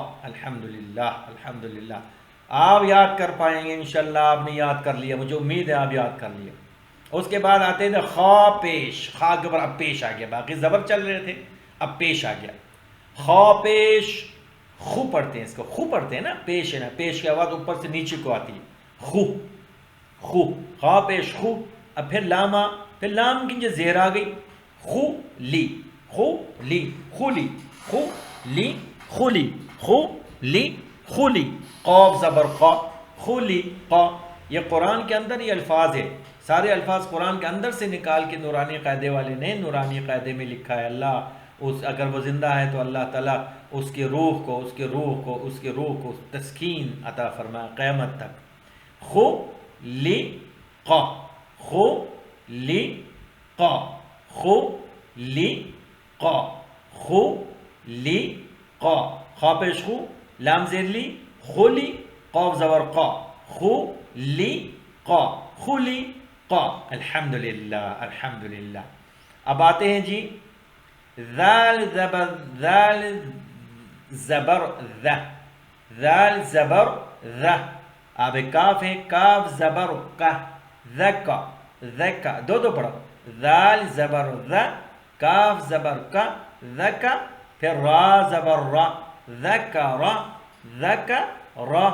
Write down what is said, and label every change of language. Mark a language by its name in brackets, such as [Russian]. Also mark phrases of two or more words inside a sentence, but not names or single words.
[Urdu] الحمدللہ الحمدللہ، آپ یاد کر پائیں گے انشاءاللہ، آپ نے یاد کر لیا، مجھے امید ہے آپ یاد کر لیا۔ اس کے بعد آتے تھے خا پیش، خا کے اوپر اب پیش آ گیا، باقی زبر چل رہے تھے، اب پیش آ گیا، خا پیش، خو پڑھتے ہیں اس کو، خو پڑھتے ہیں نا، پیش ہے نا، پیش کی آواز اوپر سے نیچے کو آتی ہے، خو، خو، خا پیش خو، اب پھر لاما، پھر لام کی جو زیر آ گئی، خو لی، خو لی، خولی، خو لی، خولی، خو لی، خولی، قاف زبر قا، خولی قا، یہ قرآن کے اندر یہ الفاظ ہے، سارے الفاظ قرآن کے اندر سے نکال کے نورانی قاعدے والے نے نورانی قاعدے میں لکھا ہے۔ اللہ اس اگر وہ زندہ ہے تو اللہ تعالیٰ اس کی روح کو اس کی روح کو اس کی روح کو تسکین عطا فرمائے قیامت تک۔ خو لی قا، خو لی قا، خو لی قا، خو لی قا، خا پیش خو، لام زیر لی، خولی، قاف زبر قا، خو لی قا، خولی قا، الحمدللہ الحمدللہ۔ اب آتے ہیں جی ذال زبر، ذال زبر ذ، ذال زبر ذ، اب کاف ہے، کاف زبر کا، ذکا، ذکا، دو دو پڑھو، ذال زبر ذ، کاف زبر کا، ذکا، پھر را زبر را، ذکر، ذکر،